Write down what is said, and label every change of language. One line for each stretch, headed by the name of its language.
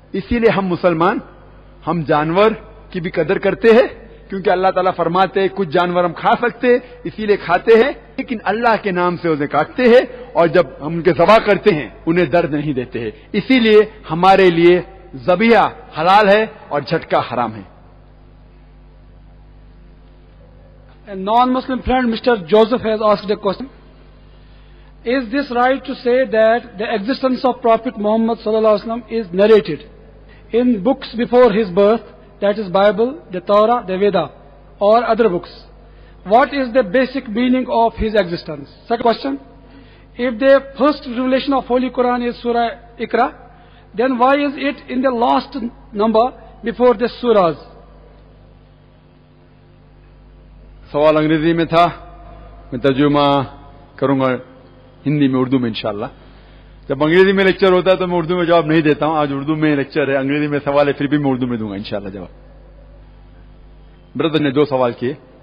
Hindi: इसीलिए हम मुसलमान, हम जानवर की भी कदर करते हैं, क्योंकि अल्लाह ताला फरमाते हैं कुछ जानवर हम खा सकते हैं इसीलिए खाते हैं, लेकिन अल्लाह के नाम से उन्हें काटते हैं और जब हम उनके ज़बह करते हैं उन्हें दर्द नहीं देते हैं। इसीलिए हमारे लिए ज़बिया हलाल है और झटका हराम है।
English: A non-Muslim friend, Mr. Joseph, has asked a question. Is this right to say that the existence of Prophet Muhammad sallallahu alaihi wasallam is narrated in books before his birth, that is Bible, the Torah, the Veda, or other books? What is the basic meaning of his existence? Second question, if the first revelation of Holy Quran is Surah Iqra, then why is it in the last number before the surahs?
Hindi: सवाल अंग्रेजी में था, मैं तर्जुमा करूंगा हिंदी में, उर्दू में इंशाल्लाह। जब अंग्रेजी में लेक्चर होता है तो मैं उर्दू में जवाब नहीं देता हूं। आज उर्दू में लेक्चर है, अंग्रेजी में सवाल है, फिर भी मैं उर्दू में दूंगा इंशाल्लाह जवाब। ब्रदर ने 2 सवाल किए।